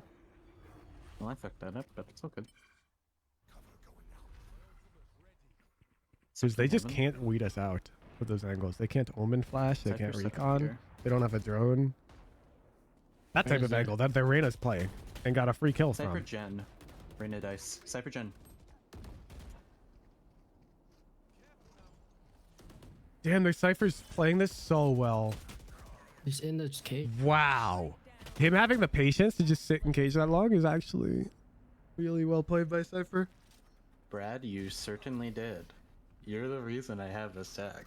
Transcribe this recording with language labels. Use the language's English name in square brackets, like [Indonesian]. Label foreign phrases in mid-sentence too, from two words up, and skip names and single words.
[English] Well, I fucked that up, but it's all good. Because they just Omen. can't weed us out with those angles. They can't Omen flash, they can't Cypher's recon, here. they don't have a drone. That type Where of is it? angle that the Reyna's playing and got a free kill Cypher from. Gen. Reyna dice. Cypher Gen. Damn, their Cypher's playing this so well. He's in the cage. Wow. Him having the patience to just sit in cage that long is actually really well played by Cypher. Brad, you certainly did. You're the reason I have this tag.